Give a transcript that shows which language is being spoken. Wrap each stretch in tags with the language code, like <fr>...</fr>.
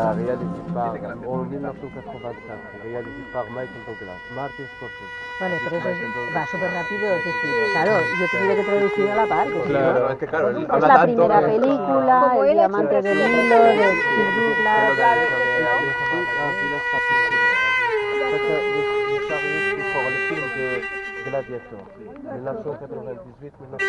<fr>Réalisé par, en 1985, réalisé par Michael Douglas, Martin Scorsese.</fr> <es>Vale, pero eso va súper rápido, es decir, claro, yo tendría que traducir a la par. Que Claro, es que claro, es la primera película, El diamante del Nilo, de Steve Douglas.</es> <fr>pour le film de Gladiator, 1998-1998.</fr>